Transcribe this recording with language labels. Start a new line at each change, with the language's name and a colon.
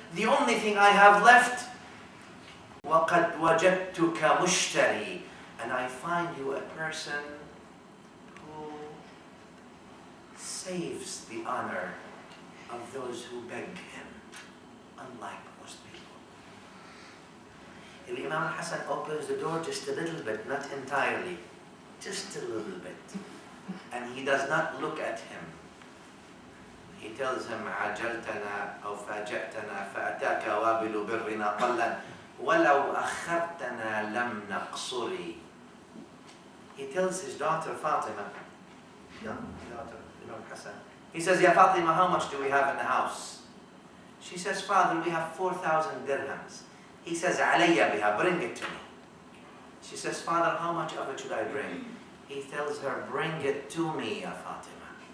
English: The only thing I have left,
Arabic: وَقَدْ وَجَدْتُكَ مُشْتَرِي,
English: and I find you a person who saves the honor of those who beg him, unlike most people. Imam Hassan opens the door just a little bit, not entirely, just a little bit. And he does not look at him. He tells him,
Arabic: عَجَلْتَنَا أَوْ فَاجَأْتَنَا فَأَتَاكَ وَابِلُ بِرِّنَا قَلًّا وَلَوْ أَخَّرْتَنَا لَمْ نَقْصُرِ.
English: He tells his daughter Fatima, daughter Imam Hassan, he says, Ya Fatima, how much do we have in the house? She says, Father, we have 4,000 dirhams. He says,
Arabic: عَلَيَّ بِهَا,
English: bring it to me. She says, Father, how much of it should I bring? He tells her, bring it to me, Ya Fatima.